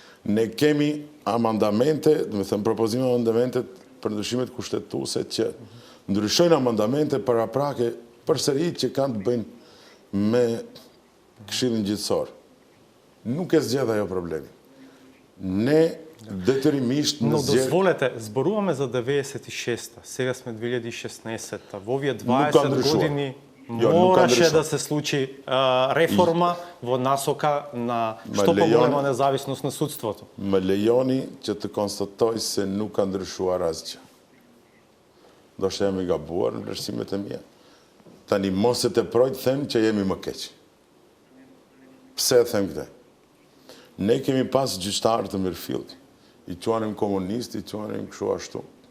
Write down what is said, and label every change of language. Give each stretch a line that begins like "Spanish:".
Albanian: Ne kemi amandamente, propozime amandamente për ndryshimet kushtetuese që ndryshojnë amandamente paraprake përsëri që kanë të bëjnë me këshillin gjyqësor. Nuk e zgjedh ajo problemi. Ne detyrimisht
Macedonian: Но дозволете, зборуваме за 96-та, сега сме 2016-та. Во овие 20 години мораше да се случи реформа во насока на што поголема независност на судството.
Albanian: Më lejoni që të konstatoj se nuk ka ndryshuar asgjë. Do shtë jam i gabuar në vlerësimet e mia. Tani mos e teproj të them që jemi më keq. Pse e them këtë? Ne kemi pas gjyqtarë të mirëfillt. I quanim komunisti, i quanim kështu ashtu.